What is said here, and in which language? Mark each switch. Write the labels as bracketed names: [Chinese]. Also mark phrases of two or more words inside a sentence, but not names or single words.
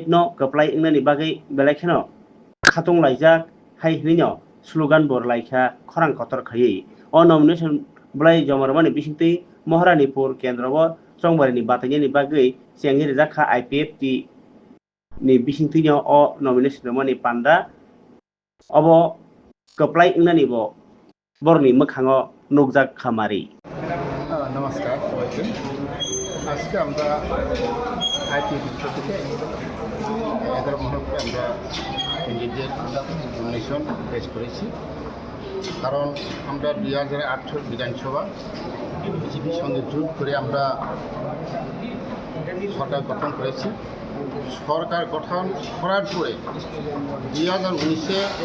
[Kok Borok] no kaplai ingnani bagai belakheno khatung laijak hai hrino slogan bor laikha khorang kotor khayui o nomination blai jomarmani bisingti Maharanipur kendro Songbari ni batanya ni bagai siangi rejakha IPFT ni bisingti o nomination romani panda obo kaplai ingnani bo borni mokhango nukjak khamari [Bangla] নমস্কার সবাইকে আজকে আমরা আইপিএফ থেকে 11 মুহূর্তে আমরা [English] candidate nomination [Bangla] পেশ করেছি কারণ আমরা 2018 বিধানসভা বিজেপির সঙ্গে জোট করে আমরা সরকার গঠন করেছি সরকার গঠন করার পরে 2019-এ